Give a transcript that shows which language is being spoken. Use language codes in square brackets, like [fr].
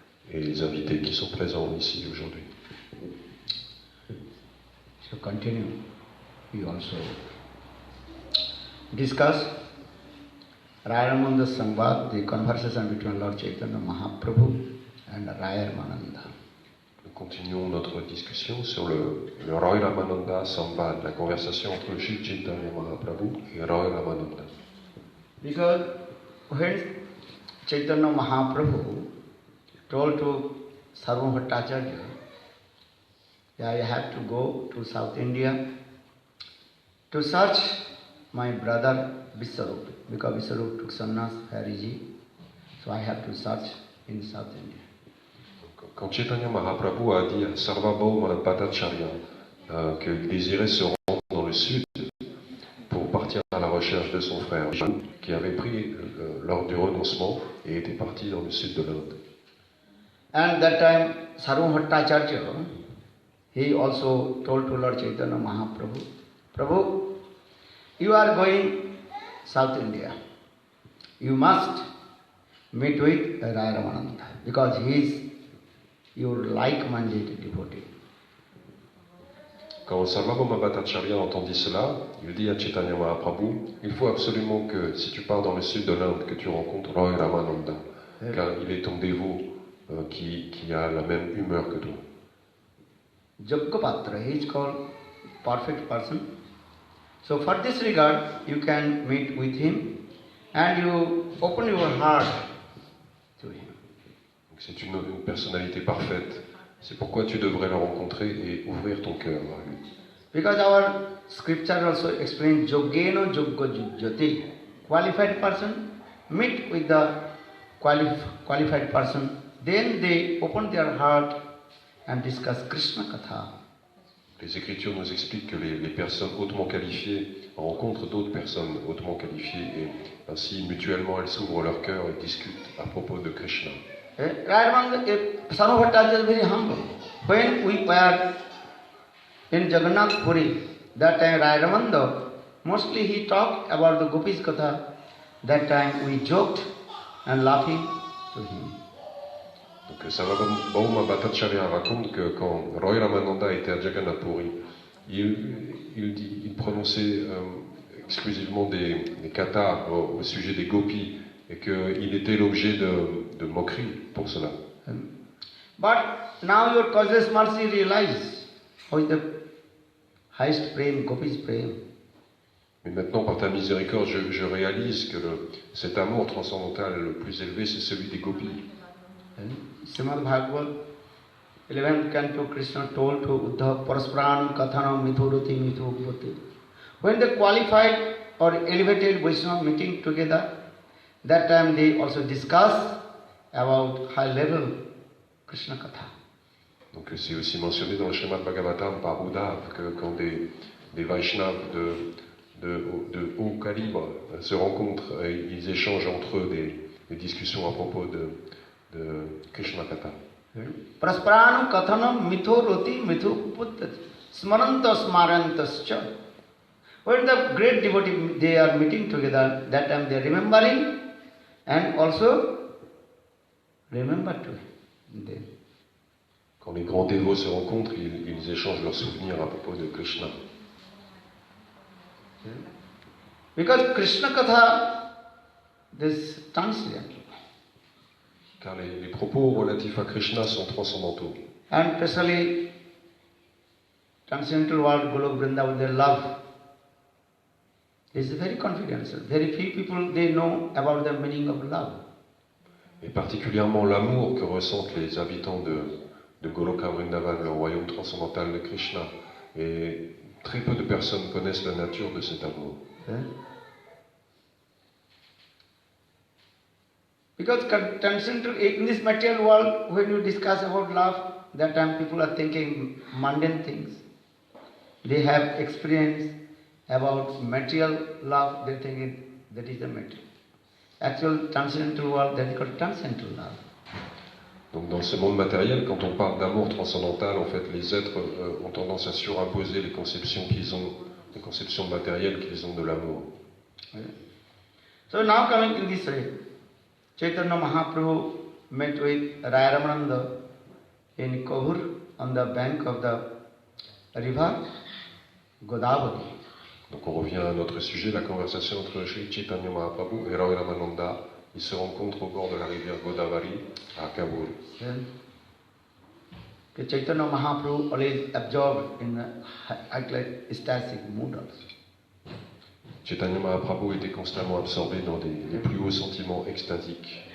[fr] et les invités qui sont présents ici aujourd'hui. [en] So continue. We also discuss Raya Ramananda Samvad, the conversation between Lord Chaitanya Mahaprabhu and Raya Ramananda. [fr] Nous continuons notre discussion sur le Roy Ramananda Samvad, la conversation entre Sri Chaitanya Mahaprabhu et Roy Ramananda. [en] Because when Chaitanya Mahaprabhu told to Sarva Bhattacharya, I have to go to South India to search my brother Viswarup, because Viswarup took sannyas, Hariji, so I have to search in South India. [fr] Quand Chaitanya Mahaprabhu a dit à Sarvabhauma Bhattacharya qu'il désirait se rendre dans le sud pour partir à la recherche de son frère, qui avait pris lors du renoncement et était parti dans le sud de l'Inde. [en] And that time Sarva Bhattacharya, he also told to Lord Chaitanya Mahaprabhu, Prabhu, you are going South India. You must meet with Raya Ramananda, because he is your like-minded devotee. [fr] Quand Sarvabhauma Bhattacharya entendit cela, il dit à Chaitanya Mahaprabhu, il faut absolument que, si tu pars dans le sud de l'Inde, que tu rencontres Roy Ramananda, car il est ton dévot qui a la même humeur que toi. [en] Yogapatra, he is called perfect person. So for this regard, you can meet with him and you open your heart to him. [fr] Donc c'est une personnalité parfaite. C'est pourquoi tu devrais le rencontrer et ouvrir ton cœur à lui. [en] Because our scripture also explains [sa] Yogena Yogga Jyoti. [en] Qualified person meet with the qualified person, then they open their heart and discuss Krishna Katha. [fr] Les Écritures nous expliquent que les personnes hautement qualifiées rencontrent d'autres personnes hautement qualifiées et ainsi mutuellement elles s'ouvrent leur cœur et discutent à propos de Krishna. [en] Sarva Bhattacharya is very humble. When we were in Jagannath Puri, that time Raya Ramananda, mostly he talked about the Gopis Katha. That time we joked and laughing to him. [fr] Donc Sarvabhauma Bhattacharya raconte que quand Roy Ramananda était à Jagannath Puri, il prononçait exclusivement des kathas au sujet des gopis et qu'il était l'objet de moquerie pour cela. [en] But now your causeless mercy realize how is the highest prem, Gopis prem. [fr] Mais maintenant, par ta miséricorde, je réalise que cet amour transcendantal le plus élevé, c'est celui des gopis. [en] Srimad Bhagavad, 11th canto, Krishna told to Uddhava, [sa] Paraspranam Kathanam Mithurati Mithupati. [en] When they qualified or elevated Vaishnava meeting together, that time they also discuss about high level Krishna Katha. [fr] Donc c'est aussi mentionné dans le Srimad Bhagavatam par Uddhava que quand des Vaishnavas de haut calibre se rencontrent, et ils échangent entre eux des discussions à propos de Krishna Katha. [sa] Praspranam Kathanam Mithurati Mithupati Smaranta Smarantascha. [en] When the great devotee they are meeting together, that time they are remembering and also remember to them. [fr] Quand les grands dévots se rencontrent, ils échangent leurs souvenirs à propos de Krishna. [en] Because Krishna Katha, this transcendental. [fr] Car les propos relatifs à Krishna sont transcendantaux. [en] And especially transcendental world, Golok Vrindavan, their love is very confidential. Very few people they know about the meaning of love. [fr] Et particulièrement l'amour que ressentent les habitants de Goloka Vrindavan, le royaume transcendantal de Krishna. Et très peu de personnes connaissent la nature de cet amour. [en] Because transcendental, in this material world, when you discuss about love, that time people are thinking mundane things. They have experience about material love, they think that is the material. Actual transcendental world, that is called transcendental love. [fr] Donc dans ce monde matériel, quand on parle d'amour transcendantal, en fait, les êtres ont tendance à surimposer les conceptions qu'ils ont, les conceptions matérielles qu'ils ont de l'amour. [en] So now coming in this way, Chaitanya Mahaprabhu met with Raya Ramananda in Kohur on the bank of the river Godavari. [fr] Donc on revient à notre sujet, la conversation entre Sri Chaitanya Mahaprabhu et Raya Ramananda. Ils se rencontrent au bord de la rivière Godavari à Kabul. [en] Chaitanya Mahaprabhu always absorbed in a ecstatic mood also. [fr] Chaitanya Mahaprabhu était constamment absorbé dans les plus hauts sentiments extatiques.